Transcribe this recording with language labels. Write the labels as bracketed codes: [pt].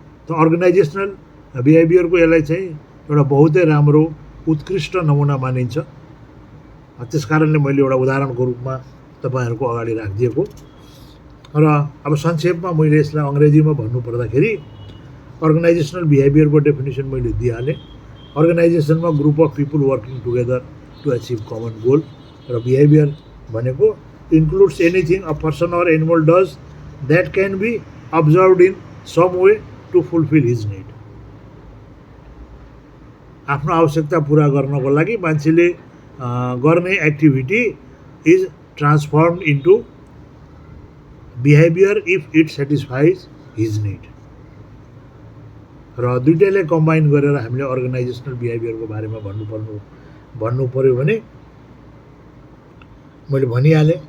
[ne] त अर्गनाइजेसनल बिहेभियरको यसलाई चाहिँ एउटा बहुतै राम्रो उत्कृष्ट नमुना मानिन्छ। त्यस कारणले मैले एउटा उदाहरणको रूपमा तपाईँहरूको अगाडि राखिदिएको। र अब संक्षेपमा मैले यसलाई अङ्ग्रेजीमा भन्नुपर्दाखेरि अर्गनाइजेसनल बिहेभियरको डेफिनेसन मैले दिइहालेँ। [en] अर्गनाइजेसनमा group of people working together to achieve common goal. [ne] र बिहेभियर भनेको [en] includes anything a person or animal does that can be observed in some way to fulfill his need। [ne] आफ्नो आवश्यकता पूरा गर्नको लागि मान्छेले गर्ने [en] Activity is transformed into behaviour if it satisfies his need. [ne] र दुईटैले कम्बाइन गरेर हामीले अर्गनाइजेसनल बिहेभियरको बारेमा भन्नु पर्यो भने मैले भनिहालेँ।